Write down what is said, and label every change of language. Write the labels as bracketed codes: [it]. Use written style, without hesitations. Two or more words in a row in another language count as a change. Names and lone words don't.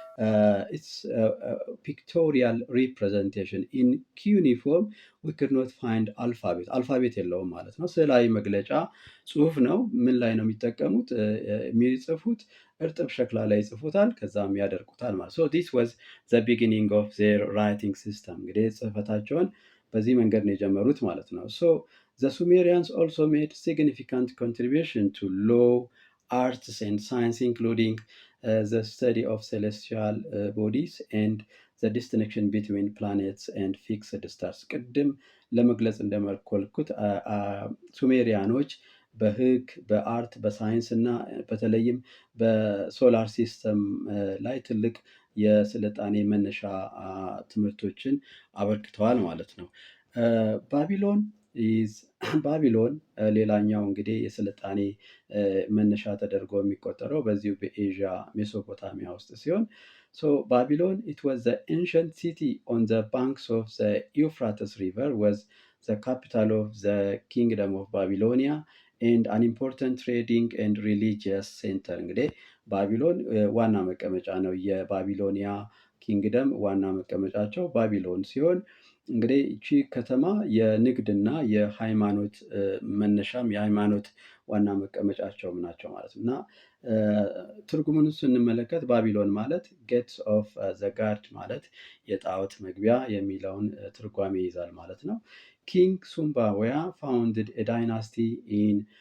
[en] pictorial representation in cuneiform we could not find alphabet [am] የለውም ማለት ነው። ስዕላዊ መግለጫ ጽሁፍ ነው። ምን ላይ ነው የሚጠቀሙት? የሚጽፉት እርጥብ ሸክላ ላይ ይጽፉታል፣ ከዛም ያደርቁታል ማለት [en] so this was the beginning of their writing system። [am] እንግዲህ ጽህፈታቸውን በዚህ መንገድ ነው የጀመሩት ማለት ነው። [en] so the Sumerians also made significant contribution to law, arts and science, including the study of celestial bodies and the distinction between planets and fixed stars። [am] ቅድም ለመግለጽ እንደመኮልኩት ሱሜሪያኖች በህግ፣ በአርት፣ በሳይንስ እና በተለይም በሶላር ሲስተም ላይ ትልቅ የስልጣኔ መነሻ ትምህርቶችን አበርክተዋል ማለት ነው። ባቢሎን ሌላኛው እንግዲህ የስልጣኔ መነሻ ተደርጎ የሚቆጠረው በዚሁ በኤዥያ ሜሶፖታሚያ ውስጥ ሲሆን ባቢሎን [en] it was the ancient city on the banks of the Euphrates River, was the capital of the kingdom of Babylonia and an important trading and religious center። [am] እንግዲህ ባቢሎን ዋና መቀመጫ ነው። የባቢሎኒያ ኪንግደም ዋና መቀመጫቸው ባቢሎን ሲሆን እንግዲህ እቺ ከተማ የንግድና የሃይማኖት መነሻም የሃይማኖት ዋና መቀመጫቸውም ናቸው ማለት ነው እና ትርጉሙን ስንመለከት ባቢሎን ማለት [en] gates of the god [am] ማለት የጣዖት መግቢያ የሚለውን ትርጓሜ ይይዛል ማለት ነው። [en] King Sumbaweya founded dynasty in